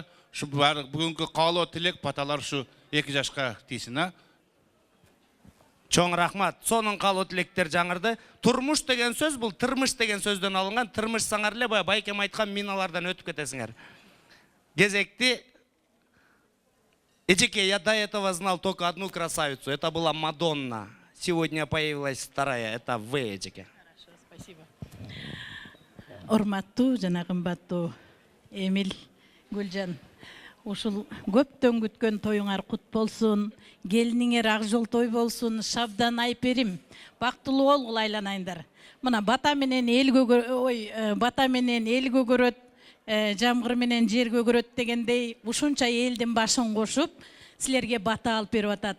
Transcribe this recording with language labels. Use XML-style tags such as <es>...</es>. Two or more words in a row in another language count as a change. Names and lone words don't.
<ky>Ушу бүгүнкү каалоо тилек паталар ушу эки жашка тийсин, Чоң рахмат. Сонун каалоо тилектер жаңырды. Турмуш деген сөз бул тырмыш деген сөздөн алынган. Тырмыш саңар эле баягы байкем айткан миналардан өтүп кетесиңер. Кезекти Эжеке,</ky> <ru>я до этого знал только одну красавицу. Это была Мадонна. Сегодня появилась вторая. Это вы, Эжеке. Хорошо, спасибо.</ru> <ky>Урматтуу жана кымбаттуу Эмил, Гүлжан. Ушул көптөн күткөн тоюңар кут болсун, келиниңер ак жол той болсун, Шабдан, Айперим, бактылуу болгула айланайындар. Мына бата менен эл көгөрөт, жамгыр менен жер көгөрөт дегендей, ушунча элдин башын кошуп, силерге бата алып берип атат.</ky>